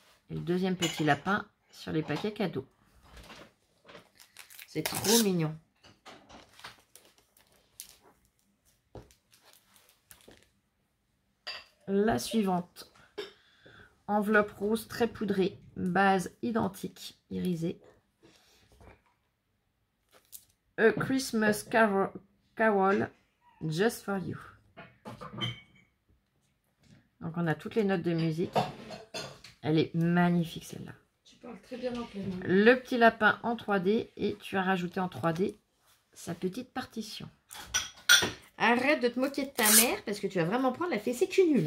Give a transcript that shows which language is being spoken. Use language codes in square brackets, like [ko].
[fr] Et le deuxième petit lapin sur les paquets cadeaux. C'est trop mignon. La suivante. Enveloppe rose très poudrée, base identique, irisée. [en] A Christmas Carol, just for you. [fr] Donc on a toutes les notes de musique. Elle est magnifique celle-là. Tu parles très bien anglais. Le petit lapin en 3D et tu as rajouté en 3D sa petite partition. Arrête de te moquer de ta mère parce que tu vas vraiment prendre la fessée cul nul.